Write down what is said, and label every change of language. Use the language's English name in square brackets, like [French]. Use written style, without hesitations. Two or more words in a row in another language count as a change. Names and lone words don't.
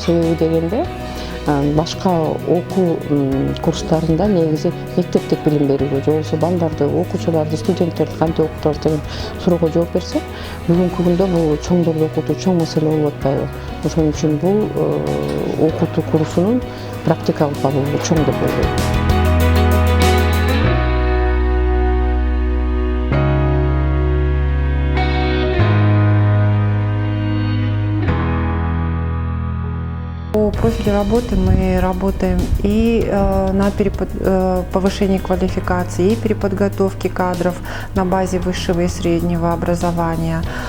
[Kyrgyz] Себеби дегенде башка окуу курстарында негизи мектептик билим берүүгө, же болбосо балдарды, окуучуларды, студенттерди кантип окутабыз деген суроого жооп берсек, бүгүнкү күндө бул чоңдорду окутуу чоң маселе болуп атпайбы? Ошон үчүн бул окутуу курсунун практикалык багуулугу чоң деп ойлойм. [Russian] По профилю работы мы работаем и на повышении квалификации, и переподготовке кадров на базе высшего и среднего образования.